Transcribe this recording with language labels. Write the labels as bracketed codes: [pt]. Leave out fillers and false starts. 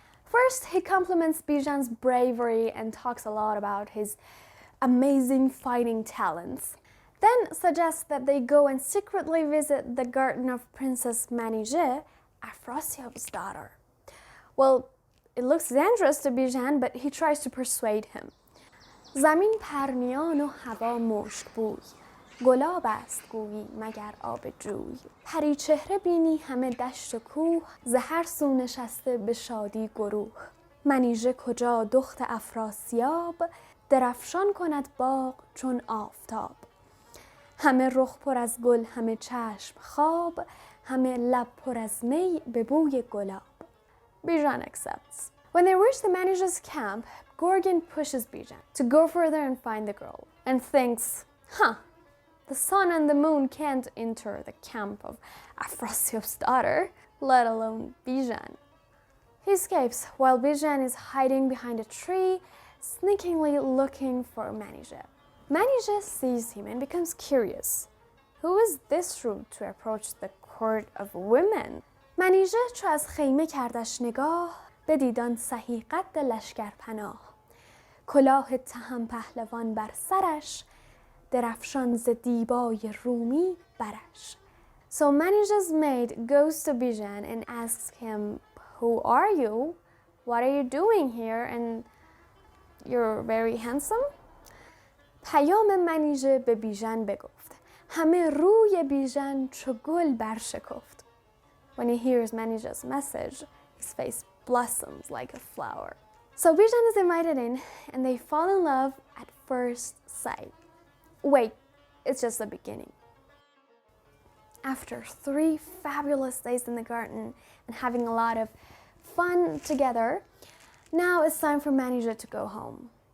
[en] First, he compliments Bijan's bravery and talks a lot about his amazing fighting talents. Then suggests that they go and secretly visit the garden of Princess Manijeh, Afrasiab's daughter. Well, it looks dangerous to Bijan, but he tries to persuade him. [fa] زمین پرنیان و هوا مشک بوی گلاب است گویی مگر آب جوی پری چهره بینی همه دشت و کوه ز هر سو نشسته به شادی گروه منیژه کجا دخت افراسیاب درفشان کند باغ چون آفتاب همه رخ پر از گل همه چشم خواب همه لب پر از می به بوی گلاب. [en] Bijan accepts. When they reach the Manijeh's camp, Gorgin pushes Bijan to go further and find the girl, and thinks, the sun and the moon can't enter the camp of Afrasiab's daughter, let alone Bijan. He escapes while Bijan is hiding behind a tree, sneakingly looking for Manijeh. Manijeh sees him and becomes curious. Who is this rude to approach the court of women? [fa] Manijeh چو از خیمه کردش نگاه بدید آن سهی قد لشکر پناه کلاه تهم پهلوان بر سرش درفشان ز دیبای رومی برش. [en] So Manijeh's maid goes to Bijan and asks him, who are you? What are you doing here? And you're very handsome? [fa] پیام منیژه به بیژن بگفت همه روی بیژن چو گل برشکفت. [en] When he hears Manijeh's message, his face blossoms like a flower. So Bijan is invited in and they fall in love at first sight. Wait, it's just the beginning. After 3 fabulous days in the garden and having a lot of fun together, now it's time for Manijeh to go home.